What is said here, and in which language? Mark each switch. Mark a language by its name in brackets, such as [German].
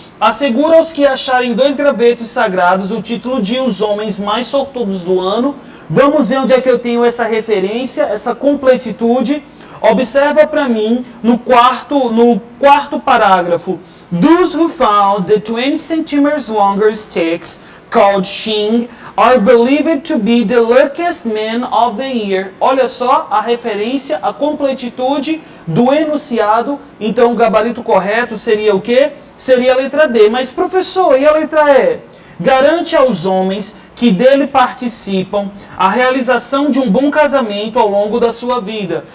[Portuguese] Assegura aos que acharem 2 gravetos sagrados o título de os homens mais sortudos do ano. Vamos ver onde é que eu tenho essa referência, essa completitude. Observa para mim no quarto parágrafo. [English] Those who found the 20 centimeters longer sticks called Shing are believed to be the luckiest men of the year. [Portuguese] Olha só a referência, a completitude do enunciado. Então o gabarito correto seria o quê? Seria a letra D. Mas professor, e a letra E? Garante aos homens que dele participam a realização de um bom casamento ao longo da sua vida.